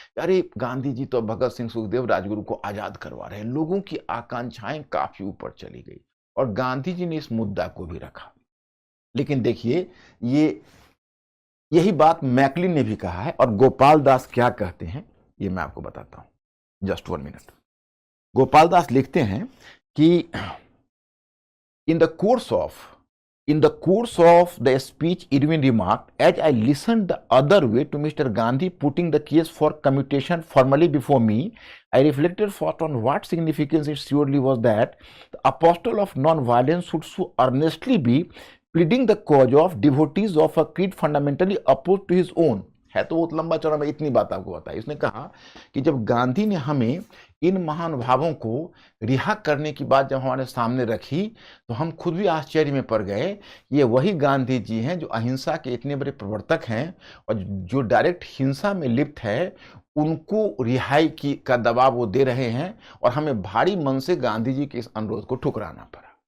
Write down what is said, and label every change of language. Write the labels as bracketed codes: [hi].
[hi] अरे गांधी जी तो भगत सिंह, सुखदेव, राजगुरु को आजाद करवा रहे हैं। लोगों की आकांक्षाएं काफी ऊपर चली गई और गांधी जी ने इस मुद्दा को भी रखा। लेकिन देखिए, यही बात मैकलिन ने भी कहा है, और गोपाल दास क्या कहते हैं ये मैं आपको बताता हूं। Just 1 minute. गोपाल दास लिखते हैं कि [en] in the course of the speech, Irwin remarked, as I listened the other way to Mr. Gandhi putting the case for commutation formally before me, I reflected first on what significance it surely was that the apostle of non-violence should so earnestly be pleading the cause of devotees of a creed fundamentally opposed to his own। [hi] है तो बहुत लंबा चौड़ा, मैं इतनी बात आपको बताई। इसने कहा कि जब गांधी ने हमें इन महानुभावों को रिहा करने की बात जब हमारे सामने रखी तो हम खुद भी आश्चर्य में पड़ गए। ये वही गांधी जी हैं जो अहिंसा के इतने बड़े प्रवर्तक हैं और जो डायरेक्ट हिंसा में लिप्त है, उनको रिहाई की का दबाव वो दे रहे हैं, और हमें भारी मन से गांधी जी के इस अनुरोध को ठुकराना पड़ा।